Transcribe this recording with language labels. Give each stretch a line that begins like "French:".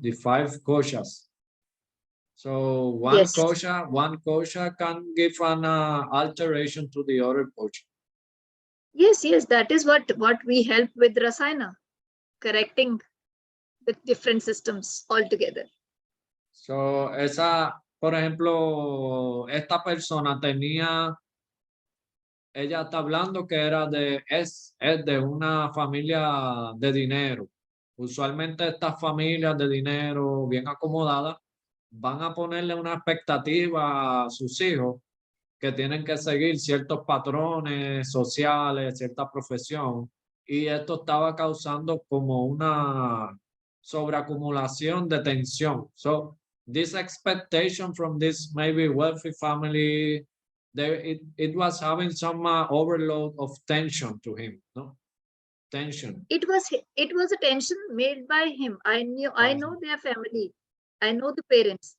English: The 5 koshas. So one kosha can give an alteration to the other kosha. Yes, that is what we help with Rasayana, correcting the different systems altogether.
Spanish: So por ejemplo, esta persona ella está hablando que es de una familia de dinero. Usualmente estas familias de dinero bien acomodadas van a ponerle una expectativa a sus hijos que tienen que seguir ciertos patrones sociales, cierta profesión, y esto estaba causando como una sobreacumulación de tensión.
English: So this expectation from this maybe wealthy family, it was having some overload of tension to him, no? Tension. It was a tension made by him. I know their family. I know the parents.